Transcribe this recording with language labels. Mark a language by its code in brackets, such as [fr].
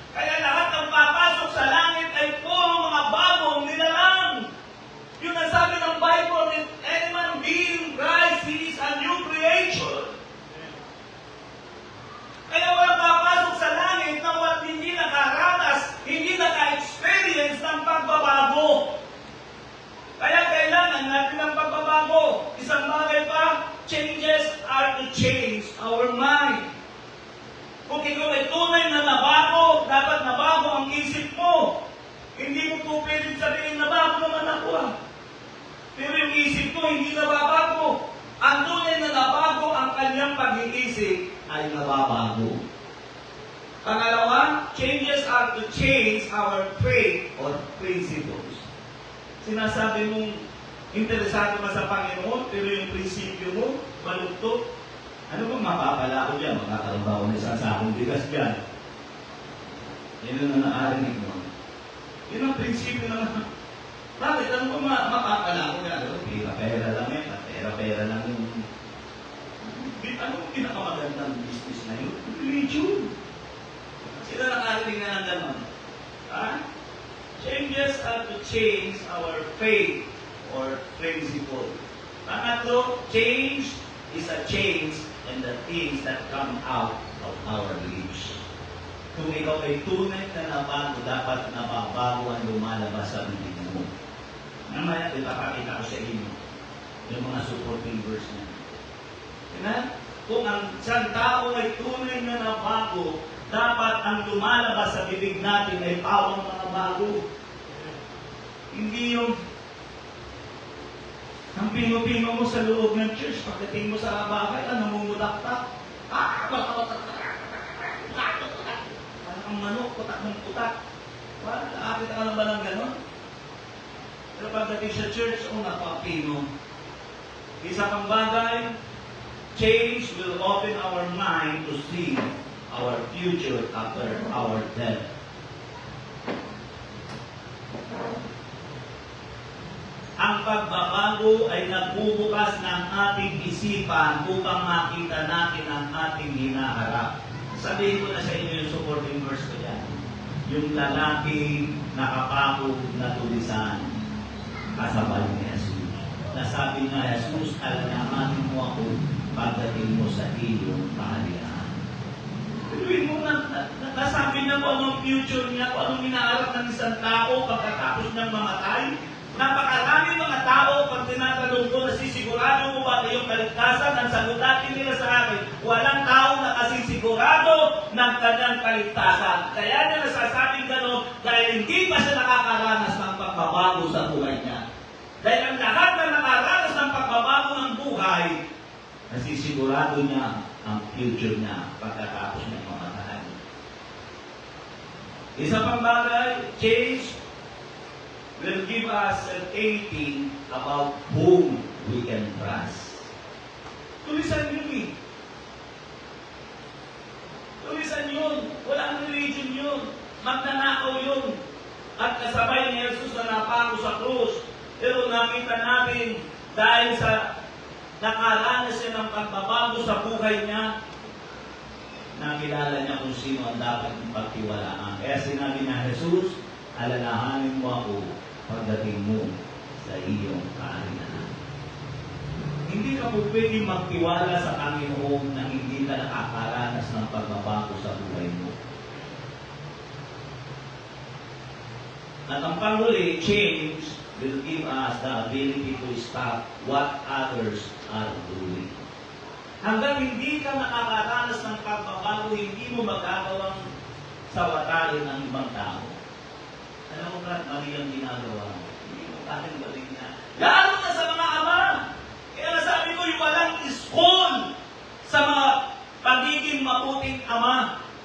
[tl] Kaya lahat ng papasok sa langit ay puro mga bagong nilalang. Yun ang sabi ng [en] Bible, if any man be in Christ, he is a new creature. [tl] Kaya walang papasok sa langit na hindi nakaranas, hindi naka-experience ng pagbabago. Kaya kailangan natin ng pagbabago. Isang bagay pa, [en] changes are to change our mind. [tl] Kung ikaw ay tunay na nabago, dapat nabago ang isip mo. Hindi mo po pwedeng sabihin, nabago naman ako ah. Pero yung isip ko, hindi nababago. Ang tunay na nabago, ang kanyang pag-iisip ay nababago. [en] Pangalawa, changes are to change our faith or principles. [tl] Sinasabi mong interesado ka sa Panginoon, pero yung prinsipyo mo, malugtog. Ano bang mapapala ko dyan? Magkakaroon ba ako ng isang sakong bigas dyan? Yan ang naarinig mo. Yun ang prinsipyo naman. Bakit? Ano ba mapapala ko kaya? Pera lang yan. Pera lang yung... Ano ang pinakamagandang business na yun? Religion. Sila nakarinig na ng gano'n. Ha? [en] Changes are to change our faith or principle. Pangatlo, change is a change in the things that come out of our lips. [tl] Kung ikaw ay tunay na nabago, dapat nababago ang lumalabas sa bibig mo. Namaya, ipapakita ko sa inyo yung mga supporting verse niya. Diba? Kung ang isang tao ay tunay na nabago, dapat ang lumalabas sa bibig natin ay pawang mga bago. Hindi yung ang pino-pino mo sa loob ng church, pagdating mo sa bahay, namumudak-tak. Parang ang manok, putak ng putak. Wala, nakakita ka lang ba ng gano'n? Pero pagdating sa church, napapino. Isa pang bagay, [en] change will open our mind to see our future after our death. [tl] Ang pagbabago ay nagbubukas ng ating isipan upang makita natin ang ating hinaharap. Sabihin ko na sa inyo yung supporting verse ko yan. Yung lalaking nakapako na tulisan kasabay ni Jesus. Nasabi nga, Jesus, alalahanin mo ako pagdating mo sa iyong kaharian. Pinuin mo na, nasabi na po anong future niya, kung anong hinaharap ng isang tao pagkatapos niyang mamatay. Napakaraming mga tao pag tinatanong ko, nasisigurado mo ba na iyong kaligtasan? Ang sagot natin nila sa akin, walang tao na kasisigurado ng kanyang kaligtasan. Kaya niya nasasabing gano'n dahil hindi pa siya nakakaranas ng pagbabago sa buhay niya. Dahil ang lahat na nakaranas ng pagbabago ng buhay, nasisigurado niya ang future niya pagkatapos niya mamatay. Isa pang bagay, [en] change will give us certainty about whom we can trust. [tl] Tulisan yun eh. Tulisan yun. Walang religion yun. Magnanakaw yun. At kasabay ni Jesus na napako sa krus. Pero nakita natin dahil sa nakaranas siya ng pagbabago sa buhay niya, nakilala niya kung sino ang dapat pagtiwalaan. Kaya sinabi na Jesus, alalahanin mo ako pagdating mo sa iyong kaharian. Hindi ka po pwedeng magtiwala sa Panginoon na hindi ka nakakaranas ng pagbabago sa buhay mo. At ang panghuli, [en] change will give us the ability to stop what others are doing. [tl] Hanggang hindi ka nakakaranas ng pagbabago, hindi mo magagawang sawatalin ng ibang tao. Alam mo ba, mali ang ginagawa mo. Hindi mo kahit balik na. Lalo na sa mga ama. Kaya nasabi ko, yung walang school sa mga pagiging mabuting ama.